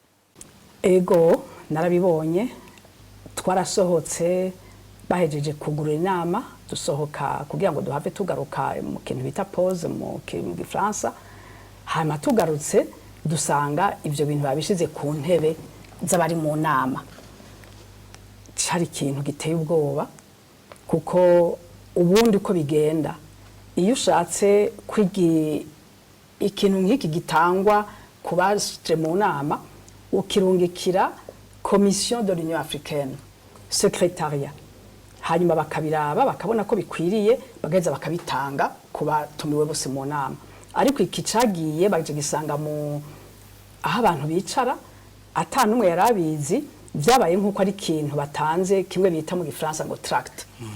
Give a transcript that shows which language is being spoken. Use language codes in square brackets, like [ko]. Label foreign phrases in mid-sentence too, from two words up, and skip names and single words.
[rn] Ego narabibonye twarasohotse bahejeje kugurura inama dusohoka kugira ngo duhave tugaruka mu kintu bita pause mu Gifaransa hama tugarutse dusanga ivyo bintu babishize ku ntebe z'abari mu nama cari ikintu giteye ubwoba kuko ubundi uko bigenda iyo ushatse ikintu nk'iki gitangwa kubaje mu nama ukirungikira Commission de l'Union Africaine secrétariat hanyuma bakabiraba bakabona ko bikwiriye bagaheza bakabitanga kubatumiwe bose mu nama ariko iki cagiye baje gisanga mu aho abantu bicara atanumwe yarabizi byabaye nkuko ari ikintu batanze kimwe bita mu Gifaransa ngo tract